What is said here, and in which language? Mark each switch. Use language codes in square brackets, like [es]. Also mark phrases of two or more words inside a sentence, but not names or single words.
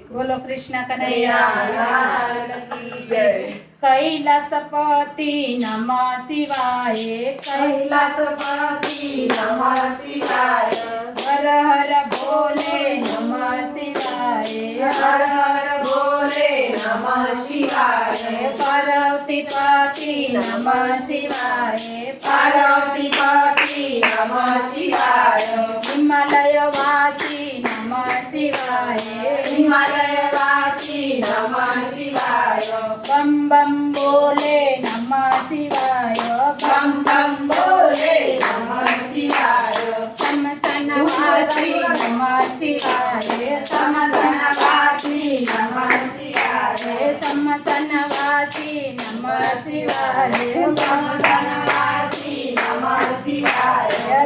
[hi] बोलो कृष्ण कन्हैया लाल की जय। [sa] कैलासपति नमः शिवाय कैलासपति नमः शिवाय। [hi] हर हर भोले [sa] नमः शिवाय [hi] हर हर भोले [sa] नमः शिवाय। पार्वतीपति नमः शिवाय पार्वतीपति नमः शिवाय। हिमालयवासी नमः शिवाय हिमालयवासी नमः शिवाय। [hi] बम बम बोले [sa] नमः शिवाय [hi] बम बम बोले [sa] नमः शिवाय। समसनवासी नमः शिवाय समसनवासी नमः शिवाय। समसनवासी नमः शिवाय समसनवासी नमः शिवाय।